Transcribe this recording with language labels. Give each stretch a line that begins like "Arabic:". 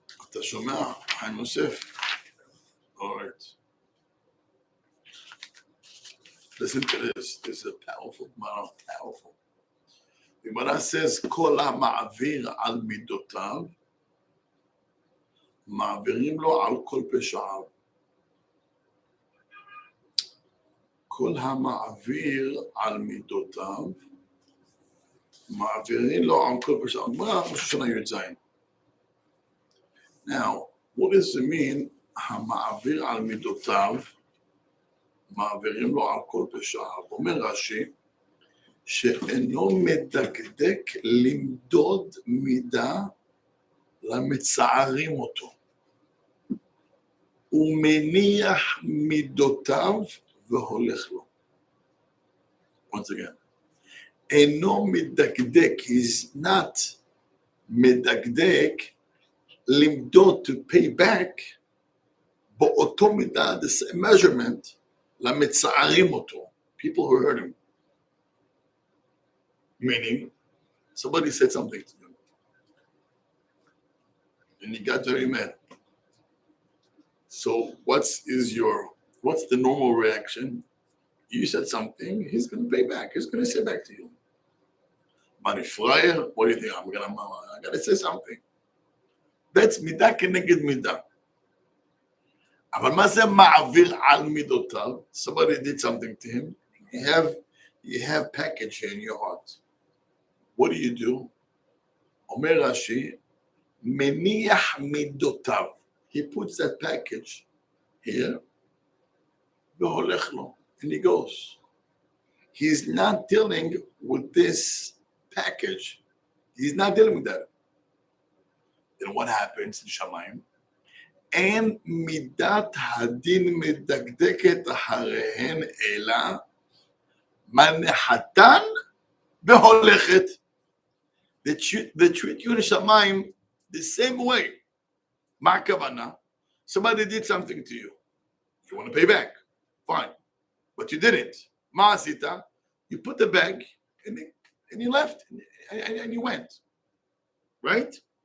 Hebrew: אתה שומע? חיים יוסף.
English: All right. Listen to this. This is a powerful Gemara. Powerful. The Gemara says,
Hebrew: כל המעביר על מידותיו, מעבירים לו על כל פשעיו. כל המעביר על מידותיו, מעבירים לו על כל פשעיו. מה ראש השנה י"ז?
English: Now, what does it mean,
Hebrew: המעביר על מידותיו, מעבירים לו על כל פשעיו? אומר רש"י, שאינו מדקדק למדוד מידה למצערים אותו. הוא מניח מידותיו והולך לו.
English: Once again,
Hebrew: אינו מדקדק,
English: he's not מדקדק, למדוד to pay back,
Hebrew: באותו מידה,
English: the same measurement,
Hebrew: למצערים אותו,
English: people who hurt him. Meaning, somebody said something to him, and he got very mad. So what's the normal reaction? you said something, he's going to pay back. He's going to say back to you. Money fryer, what do you think? I got to say something. That's
Hebrew: midah keneged midah. אבל מה זה מעביר על מידותיו?
English: Somebody did something to him. You have package here in your heart. What do?
Hebrew: אומר רש"י, מניח מידותיו.
English: He puts that package here,
Hebrew: והולך לו,
English: and he goes. He's not dealing with this package. He's not dealing with that. Then what happens in Shamayim?
Hebrew: אין מידת הדין מדקדקת אחריהן אלא מנחתן והולכת.
English: They treat you in Shamayim the same way.
Hebrew: מה הכוונה?
English: Somebody did something to you. You want to pay back. Fine. But you didn't.
Hebrew: מה עשית?
English: You put the bag and you left and you went. Right?